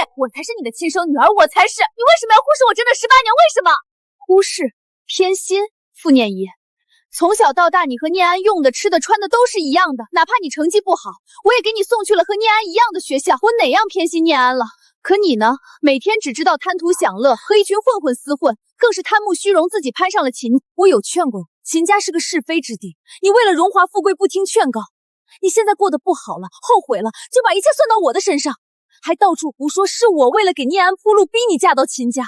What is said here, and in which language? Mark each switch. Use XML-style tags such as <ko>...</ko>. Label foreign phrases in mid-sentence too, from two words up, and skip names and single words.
<zh>我才是你的親生女兒，我才是。你為什麼要忽視我真的18年？為什麼？忽視、偏心。傅念怡，從小到大，你和念安用的、吃的、穿的都是一樣的，哪怕你成績不好，我也給你送去了和念安一樣的學校。我哪樣偏心念安了？可你呢？每天只知道貪圖享樂，和一群混混廝混，更是貪慕虛榮，自己攀上了秦。我有勸過，秦家是個是非之地，你為了榮華富貴不聽勸告，你現在過得不好了，後悔了，就把一切算到我的身上，還到處胡說是我為了給念安鋪路，逼你嫁到秦家。</zh>